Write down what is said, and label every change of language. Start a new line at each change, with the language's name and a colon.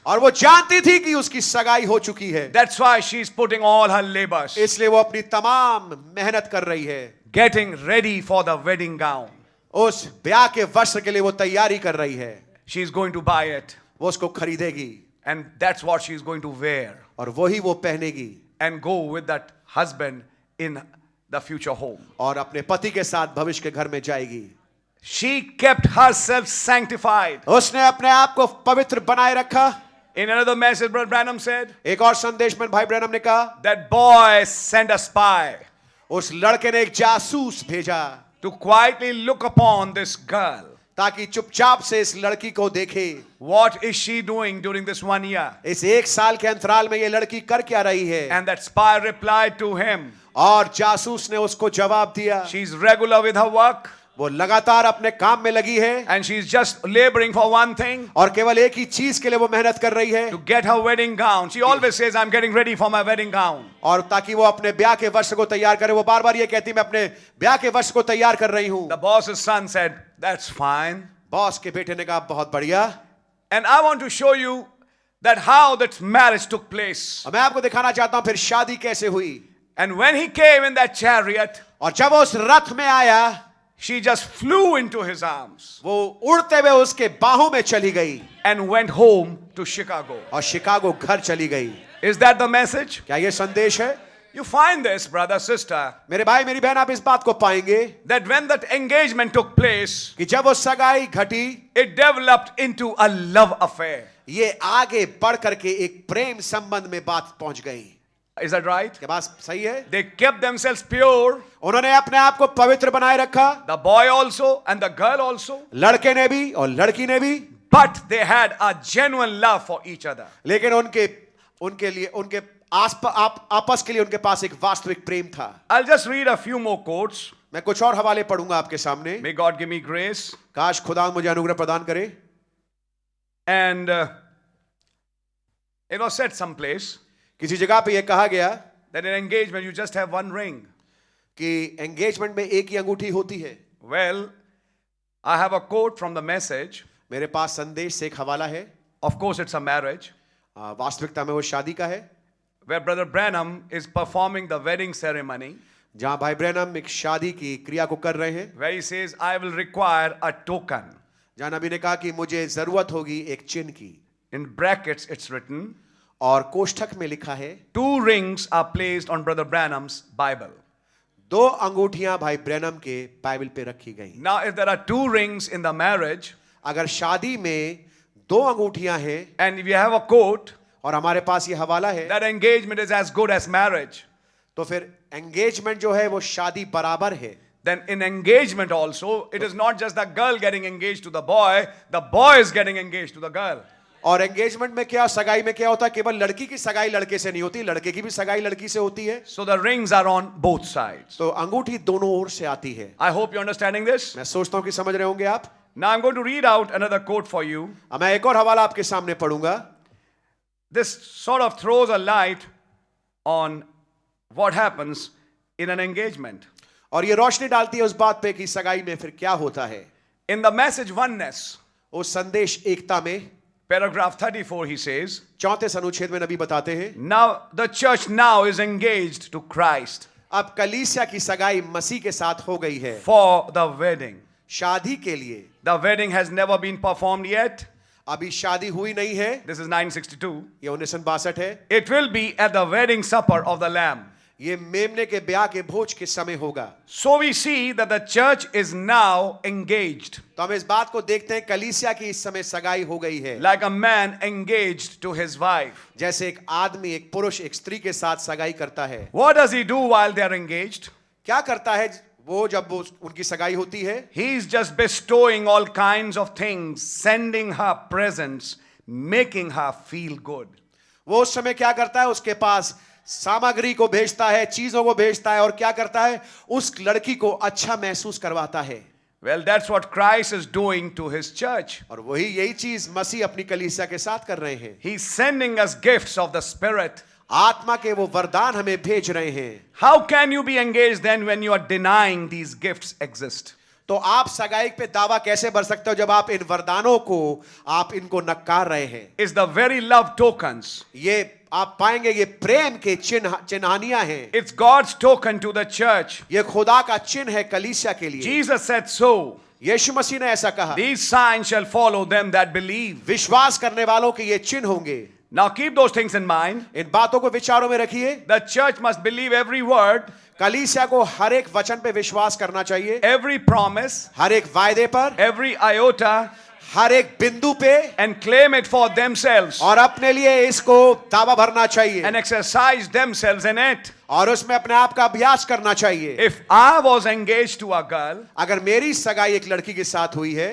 Hindi: और वो जानती थी कि उसकी सगाई हो चुकी है,
English: That's why she's putting all her labors,
Hindi: इसलिए वो अपनी तमाम मेहनत कर रही है।
English: getting ready for the wedding gown.
Hindi: उस ब्याह के वस्त्र के लिए वो तैयारी कर रही है।
English: She's going to buy it,
Hindi: वो उसको खरीदेगी
English: and that's what she's going to wear
Hindi: और वही वो पहनेगी
English: and go with that husband in the future home.
Hindi: और अपने पति के साथ भविष्य के घर में जाएगी।
English: She kept herself sanctified.
Hindi: उसने अपने आप को पवित्र बनाए रखा।
English: In another message, Brother Branham said,
Hindi: एक और संदेश में भाई ब्रैनम ने कहा,
English: that boy sent a spy
Hindi: उस लड़के ने एक जासूस भेजा
English: to quietly look upon this girl.
Hindi: ताकि चुपचाप से इस लड़की को देखे।
English: What is she doing during this 1 year?
Hindi: इस एक साल के अंतराल में ये लड़की कर क्या रही है?
English: And that spy replied to him,
Hindi: और जासूस ने उसको जवाब दिया,
English: she's regular with her work,
Hindi: वो लगातार अपने काम में लगी है
English: and she's just laboring for one thing,
Hindi: और केवल एक ही चीज के लिए वो मेहनत कर रही है,
English: to get her wedding gown. She always says, I'm getting ready for my wedding gown.
Hindi: और ताकि वो अपने ब्याह के वस्त्र को तैयार करे। वो बार बार ये कहती, मैं अपने ब्याह के वस्त्र को तैयार कर रही हूं।
English: The boss's son said, that's fine.
Hindi: Boss के बेटे ने कहा, बहुत बढ़िया।
English: And I want to show you that how that marriage took place.
Hindi: मैं आपको दिखाना चाहता हूं फिर शादी कैसे हुई।
English: And when he came in that chariot,
Hindi: और जब वो उस रथ में आया,
English: she just flew into his arms
Hindi: वो उड़ते हुए उसके बाहों में चली गई
English: and went home to Chicago.
Hindi: और शिकागो घर चली गई।
English: Is that the message?
Hindi: क्या ये संदेश है?
English: You find this, brother, sister,
Hindi: मेरे भाई मेरी बहन, आप इस बात को पाएंगे
English: that when that engagement took place,
Hindi: कि जब वो सगाई घटी,
English: it developed into a love affair.
Hindi: ये आगे बढ़ करके एक प्रेम संबंध में बात पहुंच गई।
English: Is that right?
Hindi: क्या बात सही है?
English: They kept themselves pure,
Hindi: उन्होंने अपने आप को पवित्र बनाए रखा,
English: the boy also and the girl also,
Hindi: लड़के ने भी और लड़की ने भी,
English: but they had a genuine love for each other.
Hindi: लेकिन उनके लिए उनके आपस के लिए उनके पास एक वास्तविक प्रेम था।
English: I'll just read a few more quotes.
Hindi: मैं कुछ और हवाले पढ़ूंगा आपके सामने।
English: May God give me grace.
Hindi: काश खुदा मुझे अनुग्रह प्रदान करे।
English: And it was said someplace
Hindi: किसी जगह पे ये कहा गया
English: that in engagement you just have one ring.
Hindi: कि एंगेजमेंट में एक ही अंगूठी होती है।
English: Well, I have a quote from the message.
Hindi: मेरे पास संदेश से एक हवाला है।
English: Of course, it's a marriage
Hindi: वास्तविकता में वो शादी का है,
English: where Brother Branham is performing the wedding ceremony,
Hindi: जहां भाई ब्रैनम एक शादी की क्रिया को कर रहे हैं,
English: where he says, I will require a token.
Hindi: जहां नबी ने कहा कि मुझे जरूरत होगी एक चिन्ह की,
English: In brackets, it's written,
Hindi: और कोष्ठक में लिखा है
English: 2 rings are placed on Brother Branham's Bible.
Hindi: 2 अंगूठियां भाई ब्रैनम के बाइबल पे रखी गई।
English: Now, if there are 2 rings in the marriage,
Hindi: अगर शादी में 2 अंगूठियां हैं
English: and if you have a quote,
Hindi: और हमारे पास ये हवाला है,
English: that engagement is as good as marriage,
Hindi: तो फिर एंगेजमेंट जो है वो शादी बराबर है।
English: then in engagement also, it is not just the girl getting engaged to the boy is getting engaged to the girl.
Hindi: और एंगेजमेंट में क्या, सगाई में क्या होता है, केवल लड़की की सगाई लड़के से नहीं होती, लड़के की भी सगाई लड़की से होती है।
English: So the rings are on both sides.
Hindi: तो अंगूठी दोनों ओर से आती है।
English: I hope you're understanding this.
Hindi: मैं सोचता हूं कि समझ रहे होंगे आप।
English: Now I'm going to read out another quote for you.
Hindi: अब मैं एक और हवाला आपके सामने पढ़ूंगा।
English: This sort of throws a light on what happens in an engagement.
Hindi: और ये रोशनी डालती है उस बात पे कि सगाई में फिर क्या होता है।
English: In the message oneness,
Hindi: उस संदेश एकता में
English: paragraph 34, he says,
Hindi: 34 अनुच्छेद में नबी बताते हैं,
English: now the church now is engaged to Christ
Hindi: अब कलीसिया की सगाई मसीह के साथ हो गई है
English: for the wedding.
Hindi: शादी के लिए।
English: The wedding has never been performed yet.
Hindi: अभी शादी हुई नहीं है।
English: This is 962.
Hindi: ये 1962 है।
English: It will be at the wedding supper of the Lamb.
Hindi: ये मेमने के ब्याह के भोज के समय होगा।
English: So we see that the church is now engaged,
Hindi: तो हम इस बात को देखते हैं, कलीसिया की इस समय सगाई हो गई है,
English: like a man engaged to his wife.
Hindi: जैसे एक आदमी एक पुरुष एक स्त्री के साथ सगाई करता है।
English: What does he do while they are engaged?
Hindi: क्या करता है वो जब वो उनकी सगाई होती है?
English: He is just bestowing all kinds of things, sending her presents, making her feel good.
Hindi: वो उस समय क्या करता है? उसके पास सामग्री को भेजता है, चीजों को भेजता है, और क्या करता है? उस लड़की को अच्छा महसूस करवाता है।
English: Well, that's what Christ is doing to his church.
Hindi: और वही यही चीज मसीह अपनी कलीसिया के साथ कर रहे हैं।
English: He's sending us gifts of the Spirit.
Hindi: आत्मा के वो वरदान हमें भेज रहे हैं।
English: How can you be engaged then when you are denying these gifts exist?
Hindi: तो आप सगाई पे दावा कैसे भर सकते हो जब आप इन वरदानों को आप इनको नकार रहे हैं?
English: It's the very love tokens.
Hindi: ये आप पाएंगे ये प्रेम के चिन्हानियां हैं।
English: It's God's token to the church.
Hindi: ये खुदा का चिन्ह है कलीसिया के लिए।
English: Jesus said so.
Hindi: यीशु मसीह ने ऐसा कहा,
English: These signs shall follow them that believe.
Hindi: विश्वास करने वालों के ये चिन्ह होंगे।
English: Now keep those things in mind.
Hindi: इन बातों को विचारों में रखिए।
English: The church must believe every word,
Hindi: कलीसिया को हर एक वचन पे विश्वास करना चाहिए,
English: every promise,
Hindi: हर एक वायदे पर,
English: every iota,
Hindi: हर एक बिंदु पे,
English: and claim it for themselves
Hindi: और अपने लिए इसको दावा भरना चाहिए,
English: and exercise themselves in it.
Hindi: और उसमें अपने आप का अभ्यास करना चाहिए।
English: If I was engaged to a girl
Hindi: अगर मेरी सगाई एक लड़की के साथ हुई है